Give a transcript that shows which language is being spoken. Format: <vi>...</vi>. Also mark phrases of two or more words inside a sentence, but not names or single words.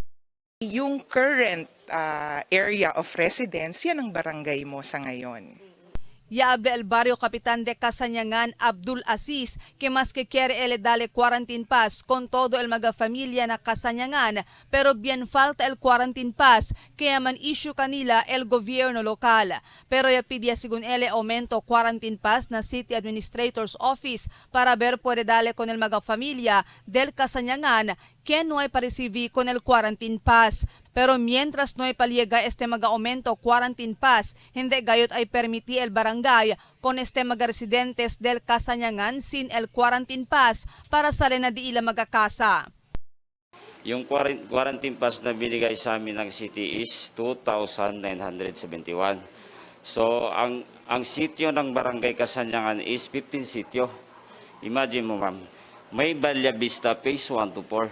<en>Yung current area of residence,</en> <tl>yan ang barangay mo sa ngayon.</tl> <cbk>Ya habla el barrio Capitan de Kasanyangan Abdul Aziz que mas que quiere ele dale</cbk> <en>quarantine pass</en> <cbk>con todo el mga familia na Kasanyangan pero bien falta el</cbk> <en>quarantine pass</en> <cbk>kaya man issue kanila el gobierno lokal. Pero ya pidya según ele aumento</cbk> <en>quarantine pass</en> <cbk>na City Administrator's Office para ver puede dale con el mga familia del Kasanyangan que no hay para recibir con el</cbk> <en>quarantine pass.</en> <cbk>Pero mientras no hay paliega mga aumento</cbk> <en>quarantine pass,</en> <cbk>hindi gayot ay permiti el barangay con mga residentes del Kasanyangan sin el</cbk> <en>quarantine pass</en> <cbk>para sali na di ila magkakasa.</cbk> <tl>Yung</tl> <en>quarantine pass</en> <tl>na binigay sa amin ng city is 2,971. So ang sityo ng barangay Kasanyangan is 15 sityo. Imagine mo ma'am, may Valle Vista Phase 1 to 4.</tl>